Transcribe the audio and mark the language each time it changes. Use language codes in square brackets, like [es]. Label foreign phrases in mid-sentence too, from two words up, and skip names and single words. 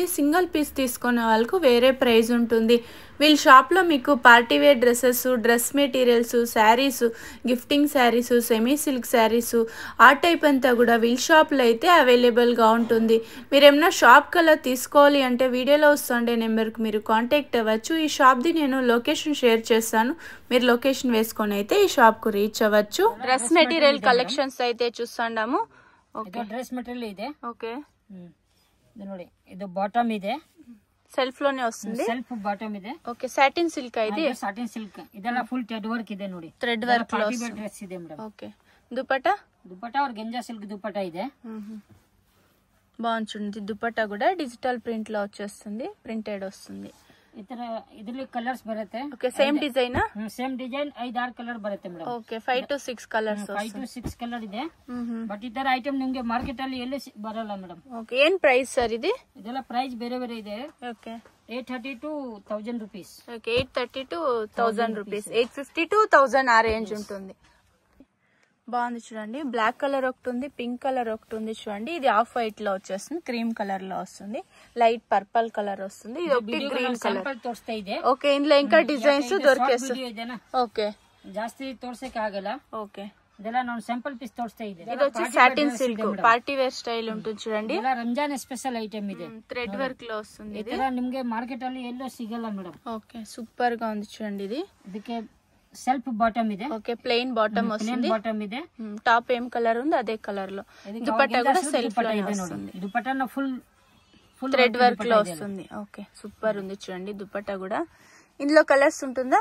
[en] single piece [te] తీసుకునే వాళ్ళకు వేరే ప్రైస్ ఉంటుంది. వీళ్ళ షాప్ లో మీకు [en] party wear dresses, dress materials, sarees, gifting sarees, semi silk sarees [te] ఆ టైప్ అంతా కూడా వీళ్ళ షాప్లో అయితే అవైలబుల్గా ఉంటుంది. మీరు ఏమన్నా షాప్ కల్లా తీసుకోవాలి అంటే వీడియోలో వస్తుండే నెంబర్కి మీరు కాంటాక్ట్ అవ్వచ్చు. ఈ షాప్ది నేను [en] location share [te] చేస్తాను. మీరు లొకేషన్ వేసుకొని అయితే ఈ షాప్కు రీచ్ అవ్వచ్చు. [en] dress material collections [te] అయితే చూస్తున్నాము. [en] okay dress material [kn] ಇದೆ. [te] ఓకే [kn] ಇದು ನೋಡಿ, ಇದು ಬಾಟಮ್ ಇದೆ, [te] సెల్ఫ్ లోనే వస్తుంది. [en] self bottom [kn] ಇದೆ. [en] okay satin silk [te] ఇది. [en] satin silk [kn] ಇದೆಲ್ಲ [en] full thread work [kn] ಇದೆ ನೋಡಿ. [en] thread work [kn] ಡ್ರೆಸ್ ಇದೆ ಮೇಡಮ್. [te] ఓకే దుపట్టా [kn] और ಗೆಂಜಾ ಸಿಲ್ಕ್ ದುಪಟ್ಟಾ ಇದೆ. [te] బాగుంటుంది. దుపట్టా కూడా [en] digital print [te] లో వచ్చేస్తుంది, ప్రింటెడ్ వస్తుంది. [kn] ಇದರಲ್ಲಿ ಕಲರ್ಸ್ ಬರುತ್ತೆ. [en] okay same design. same design [kn] 5-6 ಕಲರ್ ಬರುತ್ತೆ ಮೇಡಮ್. [en] okay 5 to 6 colours. 5 to 6 colour [kn] ಇದೆ. ಬಟ್ ಈ ತರ ಐಟಮ್ ನಿಮ್ಗೆ ಮಾರ್ಕೆಟ್ ಅಲ್ಲಿ ಎಲ್ಲಿ ಬರಲ್ಲ ಮೇಡಮ್. ఓకే ಏನ್ ಪ್ರೈಸ್ ಸರ್ ఇది? ಇದೆಲ್ಲ ಪ್ರೈಸ್ ಬೇರೆ ಬೇರೆ ಇದೆ. [te] ఓకే [en] 830 to 1000 rupees. okay 830 to 1000 rupees. [te] 850 to 1000 ఆ రేంజ్ ఉంటుంది. బాగుంది చూడండి. [en] black colour [te] ఒకటి ఉంది, [en] pink colour [te] ఒకటి ఉంది చూడండి. ఇది [en] off white [te] లో వచ్చేస్తుంది, [en] cream colour [te] లో వస్తుంది, [en] light purple colour [te] వస్తుంది. ఇది ఒకటి [en] green colour. okay [te] ఇందులో ఇంకా డిజైన్స్ దొరికేస్తుంది. ఓకే [kn] ಜಾಸ್ತಿ ತೋರ್ಸಕ್ಕೆ ಆಗಲ್ಲ. [te] ఓకే [kn] ಇದೆಲ್ಲ ನಾನು [en] sample piece [kn] ತೋರಿಸ್ತಾ ಇದೆ. [te] ఇది వచ్చి [en] satin silk party wear style [te] ఉంటుంది చూడండి. [kn] ಇದೆಲ್ಲ ರಂಜಾನ್ [en] special item [kn] ಇದೆ. [en] thread work [te] లో వస్తుంది. [kn] ಈ ತರ ನಿಮ್ಗೆ ಮಾರ್ಕೆಟ್ ಅಲ್ಲಿ ಎಲ್ಲೂ ಸಿಗಲ್ಲ ಮೇಡಮ್. [en] okay super [te] గా ఉంది చూడండి. ఇది [kn] ಇದಕ್ಕೆ [en] self bottom [kn] ಇದೆ. [en] okay plain bottom [te] వస్తుంది. [kn] బాటమ్ ಇದೆ. [te] టాప్ ఏం కలర్ ఉంది అదే కలర్ లో. దుపట్టా కూడా సెల్ఫ్ లో వస్తుంది. దుపట్టా ఫుల్ [en] thread work [te] లో వస్తుంది. [en] okay super [te] ఉంది చూడండి. దుపట్టా కూడా ఇందులో కలర్స్ ఉంటుందా?